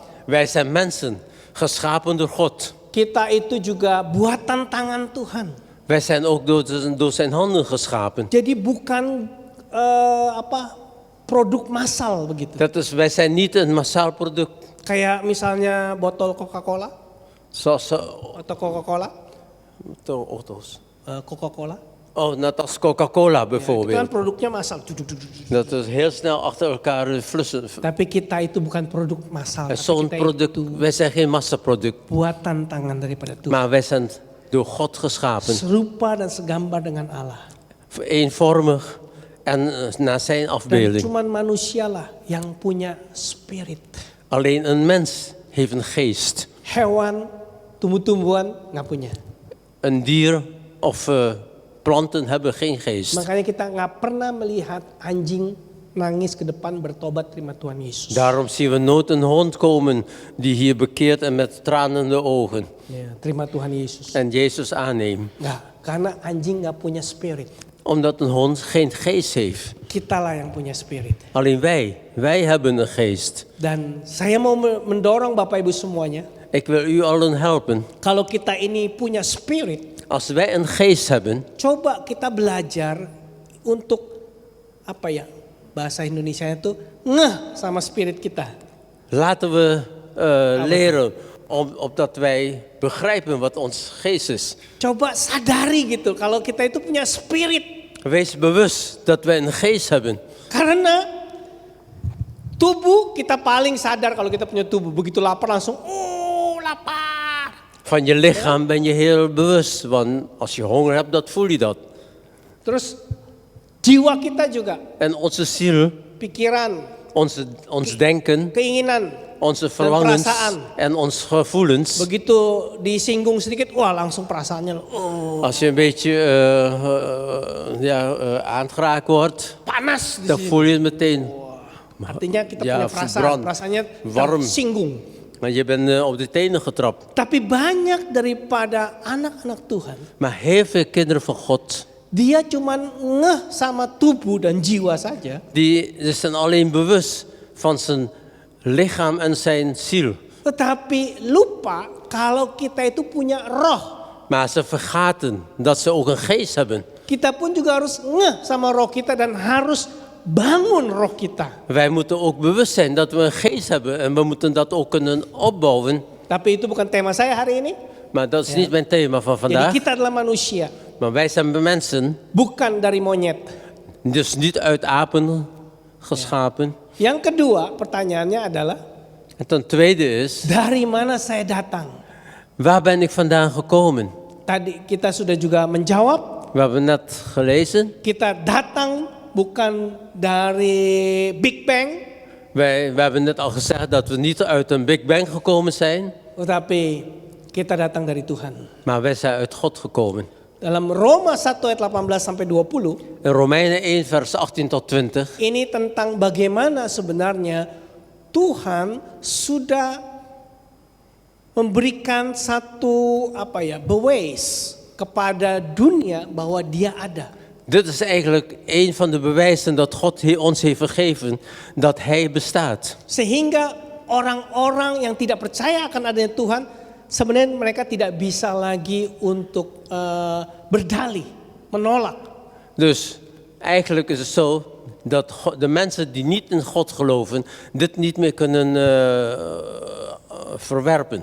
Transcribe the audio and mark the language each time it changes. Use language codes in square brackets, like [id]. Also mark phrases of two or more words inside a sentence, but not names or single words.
[nl] Wij zijn mensen, geschapen door God. [id] Kita itu juga buatan tangan Tuhan. [nl] Wij zijn ook door zijn handen geschapen. [id] Jadi bukan produk massal begitu. [nl] Wij zijn niet een massaal product. [id] Kayak misalnya botol Coca-Cola [nl] Zoals [id] atau Coca-Cola, [nl] auto's. Coca-Cola. Oh, net als Coca-Cola [id] Itu kan [nl] bijvoorbeeld. [id] produknya massal. [nl] Dat is heel snel achter elkaar flussen. [id] Tapi kita itu bukan produk massal. [nl] En [id] Tapi [nl] zo'n [id] kita [nl] product, [id] itu [nl] wij zijn geen massaproduct. [id] buatan tangan daripada Tuhan. [nl] Maar wij zijn door God geschapen. [id] Serupa dan segambar dengan Allah. [nl] Eenvormig en naar zijn [id] Dan [nl] afbeelding. [id] cuman manusialah yang punya spirit. [nl] Alleen een mens heeft een geest. [id] Hewan, tumbuh-tumbuhan nggak punya. [nl] Een dier of planten hebben geen geest. [id] Makanya kita nggak pernah melihat anjing nangis ke depan bertobat terima Tuhan Yesus. [nl] Daarom zien we nooit een hond komen die hier bekeert en met tranende ogen. [id] Ya, terima Tuhan Yesus. [nl] En Jezus aanneemt. [id] Nggak, karena anjing nggak punya spirit. [nl] Omdat een hond geen geest heeft. [id] Kitalah yang punya spirit. [nl] Alleen wij hebben een geest. [id] Dan saya mau mendorong Bapak Ibu semuanya, [nl] Ik wil u allen helpen. [id] kalau kita ini punya spirit, [nl] Als wij een geest hebben, [id] coba kita belajar untuk bahasa Indonesia itu ngeh sama spirit kita. [nl] laten we leren opdat wij begrijpen wat ons geest is. [id] Coba sadari gitu kalau kita itu punya spirit. [nl] Wees bewust dat wij een geest hebben. [id] Karena tubuh kita paling sadar kalau kita punya tubuh. Begitu lapar langsung, lapar. [nl] Van je lichaam ben je heel bewust, want als je honger hebt, dat voel je dat. [id] Terus jiwa kita juga, [nl] En onze ziel, [id] pikiran, [nl] ons denken, [id] keinginan, [nl] onze verlangens [id] perasaan. [nl] en ons gevoelens. [id] begitu disinggung sedikit, wah langsung perasaannya, [nl] Als je een beetje aangeraakt wordt, [id] panas di [nl] dan [id] sini. [nl] voel je het meteen. [id] Artinya kita [nl] Ja, [id] punya perasaan, [nl] verbrand, [id] perasaannya [nl] warm. [id] tersinggung. [nl] Maar je bent op de tenen getrapt. [id] Tapi banyak daripada anak-anak Tuhan, [nl] Maar heel veel kinderen van God, [id] dia cuman ngeh sama tubuh dan jiwa saja. [nl] die zijn alleen bewust van zijn lichaam en zijn ziel. [id] Tetapi lupa kalau kita itu punya roh. [nl] Maar ze vergaten dat ze ook een geest hebben. [id] Kita pun juga harus ngeh sama roh kita dan harus bangun roh kita. [nl] Wij moeten ook bewust zijn dat we een geest hebben en we moeten dat ook kunnen opbouwen. [id] Tapi itu bukan tema saya hari ini. [nl] Maar dat is niet mijn thema van [id] Jadi [nl] vandaag. [id] kita adalah manusia, [nl] Maar wij zijn mensen, [id] bukan dari monyet. [nl] dus niet uit apen geschapen. [id] Yang kedua pertanyaannya adalah, [nl] En ten tweede is, [id] dari mana saya datang? [nl] waar ben ik vandaan gekomen? [id] Tadi kita sudah juga menjawab, [nl] We hebben net gelezen. [id] kita datang bukan dari Big Bang, [nl] We hebben net al gezegd dat we niet uit een Big Bang gekomen zijn. [id] tetapi kita datang dari Tuhan. [nl] Maar wij zijn uit God gekomen. [id] Dalam Roma 1 ayat 18 sampai 20, [nl] In Romeinen 1 vers 18 tot 20. [id] ini tentang bagaimana sebenarnya Tuhan sudah memberikan satu bewijs kepada dunia bahwa Dia ada. [nl] Dit is eigenlijk een van de bewijzen dat God ons heeft vergeven dat Hij bestaat. [id] Sehingga orang-orang yang tidak percaya akan adanya Tuhan, sebenarnya mereka tidak bisa lagi untuk berdalih, menolak. [nl] Dus eigenlijk is het zo dat de mensen die niet in God geloven dit niet meer kunnen verwerpen.